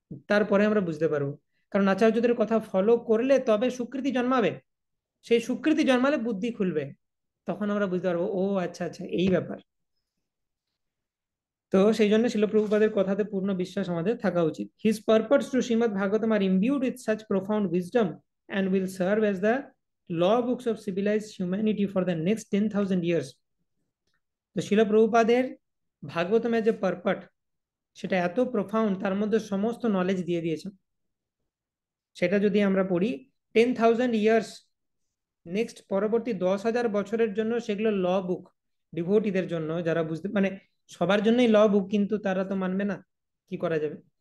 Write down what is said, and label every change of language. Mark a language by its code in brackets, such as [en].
[bn] তারপরে আমরা বুঝতে পারবো। কারণ আচার্যদের কথা ফলো করলে তবে স্বীকৃতি জন্মাবে, সেই স্বীকৃতি জন্মালে বুদ্ধি খুলবে, তখন আমরা বুঝতে পারবো ও আচ্ছা আচ্ছা এই ব্যাপার। তো সেই জন্য শিল প্রভুপাদের কথাতে পূর্ণ বিশ্বাস আমাদের থাকা উচিত। [en] His purpose to Srimad Bhagavatam are imbued with such profound wisdom and will serve as the law books of civilized humanity for the next 10,000 years. [bn] তো শিল প্রভুপাদের ভাগবতমের যে পারপাট সেটা এত প্রোফাউন্ড, তার মধ্যে সমস্ত নলেজ দিয়ে দিয়েছেন। সেটা যদি আমরা পড়ি 10,000 ইয়ার্স, নেক্সট পরবর্তী 10,000 বছরের জন্য সেগুলো ল বুক ডিভোটিদের জন্য, যারা বুঝতে মানে সবার জন্যই ল বুক, কিন্তু তারা তো মানবে না, কি করা যাবে।